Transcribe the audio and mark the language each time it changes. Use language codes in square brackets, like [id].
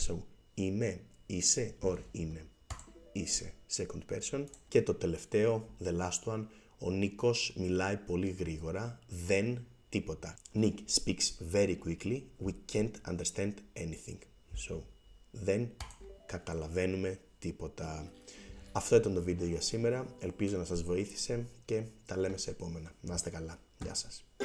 [el] So, είμαι, είσαι or είναι. Είσαι, second person. Και το τελευταίο, [en] the last one, [el] ο Νίκος μιλάει πολύ γρήγορα, δεν τίποτα. [en] Nick speaks very quickly, we can't understand anything. [el] So, δεν καταλαβαίνουμε τίποτα. Αυτό ήταν το βίντεο για σήμερα, ελπίζω να σας βοήθησε και τα λέμε σε επόμενα. Να είστε καλά, γεια σας.